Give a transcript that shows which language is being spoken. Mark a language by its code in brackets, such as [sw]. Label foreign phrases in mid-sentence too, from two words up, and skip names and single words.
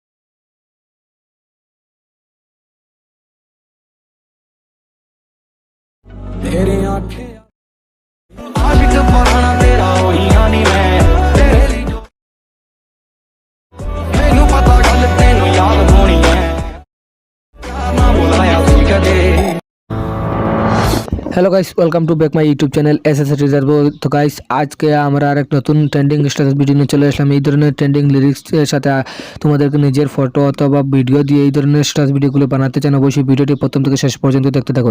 [pa] ਤੇਰੇ ਆਖੇ ਆਸ਼ਿਕ ਪੁਰਾਣਾ ਤੇਰਾ ਹੋਈਆਂ ਨਹੀਂ ਮੈਂ ਤੇਰੇ ਲਈ ਜੋ ਮੈਨੂੰ ਪਤਾ ਗੱਲ ਤੈਨੂੰ ਯਾਦ ਹੋਣੀ ਹੈ [en] Hello guys, welcome to back my YouTube channel [bn] 𝑴𝑠 তো গাইস আজকে আমরা আর এক নতুন [en] trending status video [bn] নিয়ে চলে আসলাম। এই ধরনের ট্রেন্ডিং লিরিক্সের সাথে তোমাদেরকে নিজের ফটো অথবা ভিডিও দিয়ে এই ধরনের স্ট্যাটাস ভিডিওগুলো বানাতে চান, অবশ্যই ভিডিওটি প্রথম থেকে শেষ পর্যন্ত দেখতে থাকুন।